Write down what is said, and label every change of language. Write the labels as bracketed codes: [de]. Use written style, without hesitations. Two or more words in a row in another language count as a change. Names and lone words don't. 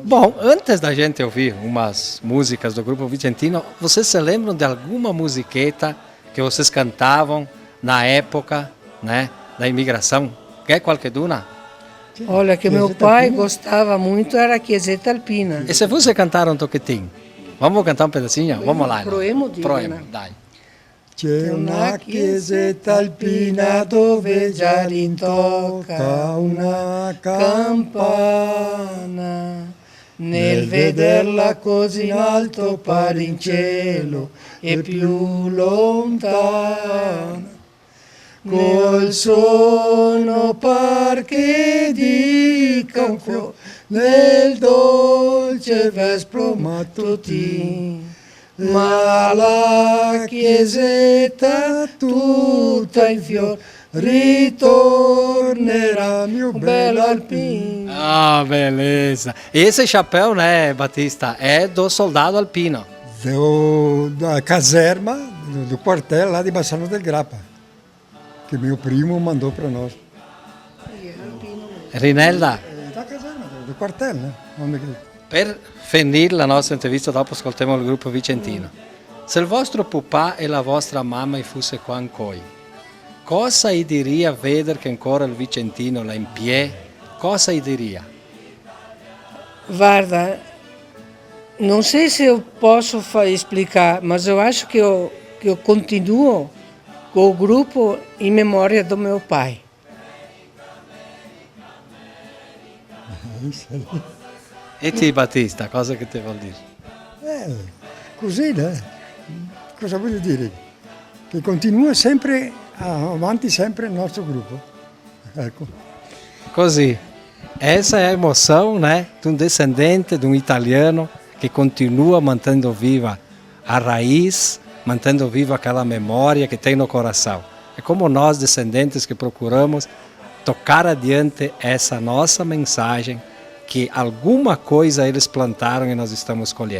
[pt] Bom, antes da gente ouvir umas músicas do grupo vicentino, vocês se lembram de alguma musiqueta que vocês cantavam na época, né, da imigração? Quer qualquer uma? Olha, que meu pai gostava muito era a Chiesetta Alpina. E se você cantar um toquetinho? Vamos cantar um pedacinho? Vamos lá. [it] Proemo di Proemo, Elena. dai. C'è una chiesetta alpina dove già rintocca una campana. Nel vederla così in alto pare in cielo e più lontana. Col suono par che dica un fiore nel dolce vespro mattutino. Ma la chiesetta tutta in fior ritornerà mio bello alpino. [pt] Ah, beleza. Esse chapéu, né, Batista, é do soldado alpino. Da caserma do quartel lá de Bassano del Grappa, que meu primo mandou para nós. Rinelda, Da caserma, do quartel, né? [it] per finire la nostra intervista, dopo ascoltiamo il gruppo vicentino. Se il vostro papà e la vostra mamma fosse qua ancora, cosa gli diria vedere che ancora il vicentino là in piedi? Cosa gli diria? [pt] Guarda, não sei se eu posso explicar, mas eu acho que eu continuo com o grupo em memória do meu pai. [it] E te, Batista, cosa che ti vuol dire? Così, né? Cosa voglio dire? Che continua sempre avanti sempre il nostro gruppo. Ecco. Così. [pt] Essa é a emoção, né, de um descendente, de um italiano que continua mantendo viva a raiz, mantendo viva aquela memória que tem no coração. É como nós, descendentes, que procuramos tocar adiante essa nossa mensagem que alguma coisa eles plantaram e nós estamos colhendo.